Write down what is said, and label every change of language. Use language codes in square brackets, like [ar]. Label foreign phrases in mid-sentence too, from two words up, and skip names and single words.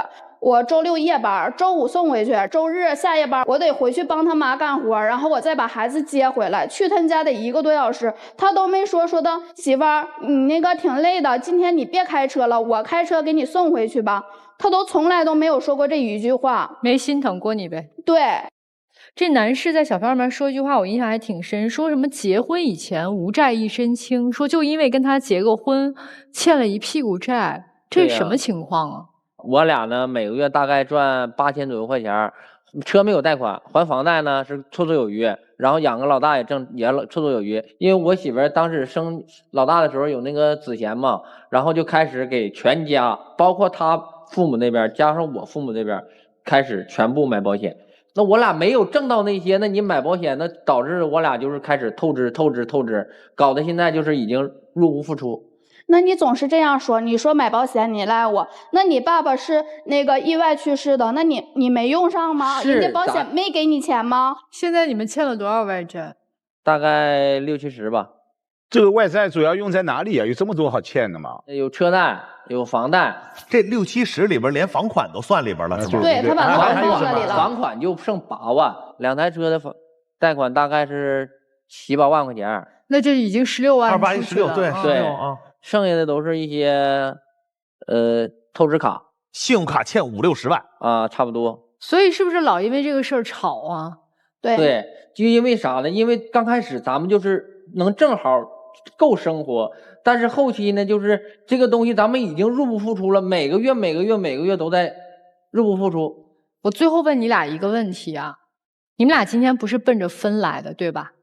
[zh] 我周6夜班，周5送回去，周日下夜班，我得回去幫他媽幹活，然後我再把孩子接回來，去他家得1個多小時，他都沒說的媳婦兒，你那個挺累的，今天你別開車了，我開車給你送回去吧，他都從來都沒有說過這一句話，沒心疼過你唄。對。這男士在小票上面說一句话，我印象还挺深，說什麼结婚以前无債一身輕，說就因為跟他結個婚，欠了一屁股債，這是什麼情況啊？我倆呢，每個月大概賺8000左右塊錢，車沒有貸款，還房貸呢是綽綽有餘，然後養個老大也綽綽有餘。因為我媳婦兒當時生老大的時候有那個子痫嘛，然後就開始給全家，包括他父母那邊加上我父母這邊，開始全部買保險。那我倆沒有掙到那些，那你買保險，那導致我倆就是開始透支，搞得現在就是已經入不敷出。那你总是这样说，你说買保險你賴我，那你爸爸是那個意外去世的，那你沒用上嗎？人家保險沒給你錢嗎？現在你們欠了多少外債？大概60-70吧。這個外債主要用在哪裡啊？有這麼多好欠的嗎？有車貸，有房貸，這60-70裡邊連房款都算裡邊了，是吧？對，他把房款算裡了。房款就剩8萬，2台車的貸款大概是7、8万塊錢。那這已經16萬，28、16，對对啊，剩下的都是一些透支卡，信用卡欠50-60万啊，差不多。所以是不是老因為這個事兒吵啊？對，就因為啥呢？因為剛開始咱們就是能正好夠生活，但是後期呢，就是這個東西咱們已經入不敷出了，每個月都在入不敷出。我最後問你倆一個問題啊，你們倆今天不是奔着分來的，對吧？